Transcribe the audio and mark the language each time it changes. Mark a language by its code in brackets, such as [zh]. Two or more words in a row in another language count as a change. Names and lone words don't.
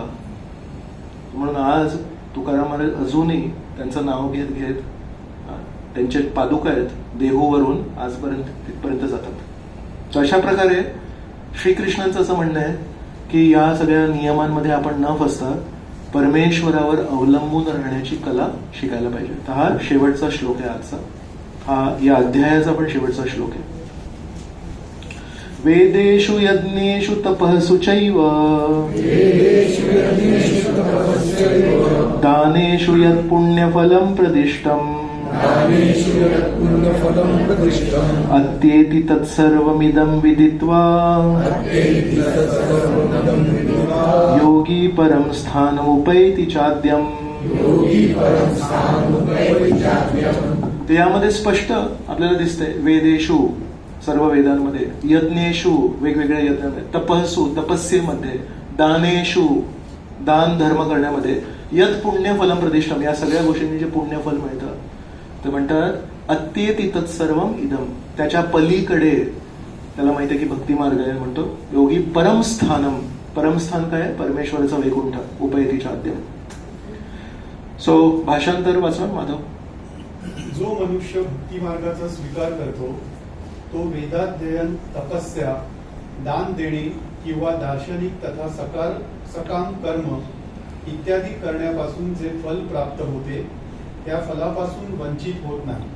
[mr] म्हणून आज तुकाराम महाराज अजूनही त्यांचं नाव घेत घेत त्यांचे पादुका आहेत देहूवरून आजपर्यंत तिथपर्यंत जातात. तर अशा प्रकारे श्रीकृष्णांचं असं म्हणणं आहे की या सगळ्या नियमांमध्ये आपण न फसता परमेश्वरावर अवलंबून राहण्याची कला शिकायला पाहिजे. तर हा शेवटचा श्लोक आहे आजचा. हा या अध्यायाचा पण शेवटचा श्लोक आहे. [sa] वेदेषु यज्ञेषु तपःसु चैव दानेषु यत् पुण्यफलं प्रदिष्टम् अत्येति तत्सर्वमिदं विदित्वा योगी परं स्थानमुपैति चाद्यम्. [mr] ते यामध्ये स्पष्ट आपल्याला दिसतंय. वेदेषु सर्व वेदांमध्ये, यज्ञेषु वेगवेगळ्या यज्ञांमध्ये, तपस्सु तपस्येमध्ये, दानेषु दान धर्म करण्यामध्ये, [sa] यत् पुण्यफलम प्रतिष्ठम [mr] या सगळ्या गोष्टींनी जे पुण्यफल मिळतं ते म्हणतात [sa] अत्येति तत्सर्वम इदम. [mr] त्याच्या पलीकडे त्याला माहिती आहे की भक्ती मार्ग आहे. म्हणतो [sa] योगी परमस्थानम. [mr] परमस्थान काय? परमेश्वराचा वैकुंठ [sa] उपयती चाद्यम. [mr] सो भाषांतर वाचा माधव. जो मनुष्य भक्ती मार्गाचा स्वीकार करतो तो वेदाध्ययन तपस्या दान देणे किंवा दार्शनिक तथा सकाम कर्म इत्यादी करण्यापासून जे फल प्राप्त होते त्या फलापासून वंचित होत नाही.